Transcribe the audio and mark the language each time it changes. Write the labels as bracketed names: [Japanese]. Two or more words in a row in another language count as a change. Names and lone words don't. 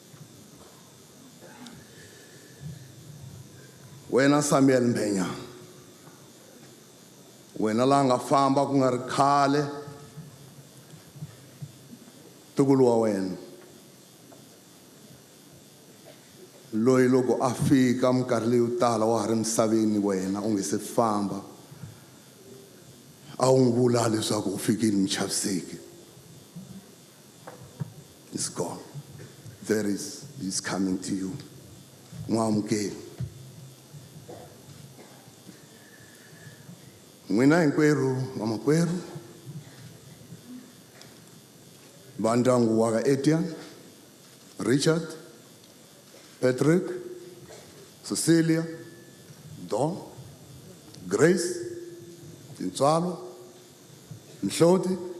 [Tsonga] Wena Samuel Mbenya, wena la nga famba ku nga ri khale, tukulu wa wena loyi loko a fika minkarhi leyo tala wa ha ri misaveni wena u nge se famba a wu n'wi vula leswaku u fikile muchaviseki. [English] It's gone. He's coming to you. [Tsonga] N'wi amukeli. N'wina hinkwerhu vamakwerhu va ndyangu wa ka Etienne, Richard, Patrick, Cecilia, Don, Grace, Tintswalo, Nhloti,